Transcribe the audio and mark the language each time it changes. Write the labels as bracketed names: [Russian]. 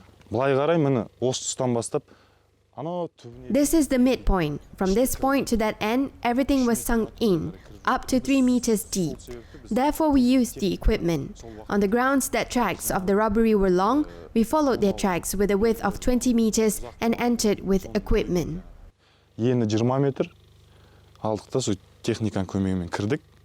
[Kazakh] Былай қарай міне осы тұстан бастап анау түбіне. [English] This is the midpoint. From this point to that end, everything was sunk in, up to 3 meters deep. Therefore, we used the equipment. On the grounds that tracks of the robbery were long, we followed their tracks with a width of 20 meters and entered with equipment. [Kazakh] Ені 20 метр. Алдық та сол техниканың көмегімен кірдік.